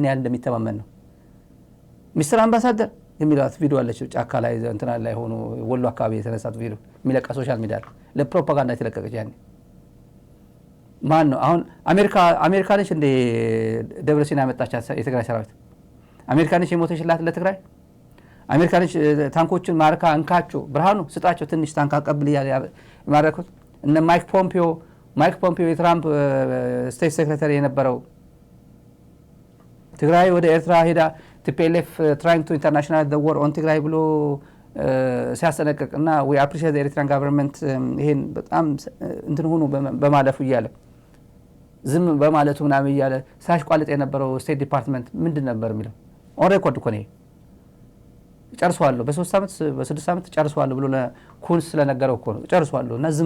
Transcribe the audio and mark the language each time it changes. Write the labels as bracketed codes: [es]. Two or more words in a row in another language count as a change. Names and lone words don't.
[am] ያህል እንደሚተማመን ነው ሚስተር አምባሳደር የሚላት ቪዲዮ አለች ጫካ ላይ እንትና ላይ ሆኖ ወሎ አካባቢ የተነሳት ቪዲዮ የሚለቀ [en] social media [am] ለፕሮፓጋንዳ የተለቀቀች ያኔ ማን ነው አሁን አሜሪካ ነች እንደ ደብረሲና ያመጣቻት የትግራይ ሰራዊት አሜሪካ ነች የሞተችላት ለትግራይ አሜሪካ ነች ታንኮችን ማርካ እንካቸው ብርሃኑ ስጣቸው ትንሽ ታንክ አቀብል ያማረኩት እነ ማይክ ፖምፒዮ የትራምፕ [en] state secretary [am] የነበረው ትግራይ ወደ ኤርትራ ሄዳ [en] TPLF trying to international the war on [am] ትግራይ ብሎ ሲያስጠነቅቅና [en] we appreciate the Eritrean government [am] ይሄን በጣም እንትን ሆኖ በማለፉ ይያለ ዝም በማለቱ ምናምን ይያለ ሳሽቋልጥ የነበረው ስቴት ዲፓርትመንት ምንድን ነበር የሚለው [en] on record [am] እኮ ነው ጨርሷል በ3 አመት በ6 አመት ጨርሷል ብሎ ለኩንስ ስለነገረው እኮ ነው ጨርሷል እና ዝም